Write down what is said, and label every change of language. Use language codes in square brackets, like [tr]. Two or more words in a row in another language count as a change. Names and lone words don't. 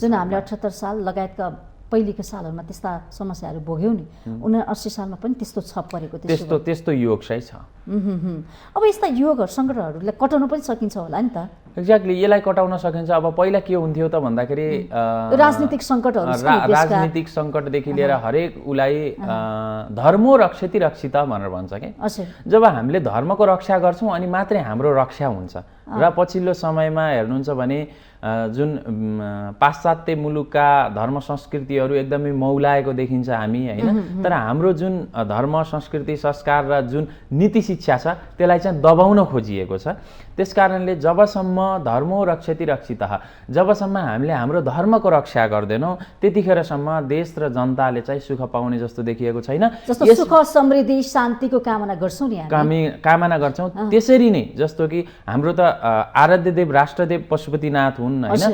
[ne] जुन हामीले 78 साल लगायतका पहिलेको सालहरूमा त्यस्ता समस्याहरू भोग्यौँ नि, 79 सालमा पनि त्यस्तो छ परेको, त्यस्तो योग चाहिँ छ। अब यस्ता योगहरू सङ्कटहरूलाई कटाउन पनि सकिन्छ होला नि त। एक्ज्याक्टली, यसलाई कटाउन सकिन्छ। अब पहिला के हुन्थ्यो त भन्दाखेरि राजनीतिक सङ्कटहरू, राजनीतिक सङ्कटदेखि लिएर हरेक उसलाई [sa] धर्मो रक्षति रक्षित [ne] भनेर भन्छ कि। जब हामीले धर्मको रक्षा गर्छौँ अनि मात्रै हाम्रो रक्षा हुन्छ। र पछिल्लो समयमा हेर्नुहुन्छ भने जुन पाश्चात्य मुलुकका धर्म संस्कृतिहरू एकदमै मौलाएको देखिन्छ हामी हैन। तर हाम्रो जुन धर्म संस्कृति संस्कार र जुन नीति शिक्षा छ त्यसलाई चाहिँ दबाउन खोजिएको छ। त्यसकारणले जबसम्म [sa] धर्मो रक्षति रक्षितः, [ne] जबसम्म हामीले हाम्रो धर्मको रक्षा गर्दैनौँ त्यतिखेरसम्म देश र जनताले चाहिँ सुख पाउने जस्तो देखिएको छैन। जस्तो सुख समृद्धि शान्तिको कामना गर्छौँ नि हामी, कामना गर्छौँ। त्यसरी नै जस्तो कि हाम्रो त आराध्य देव राष्ट्रदेव पशुपतिनाथ हुन् होइन।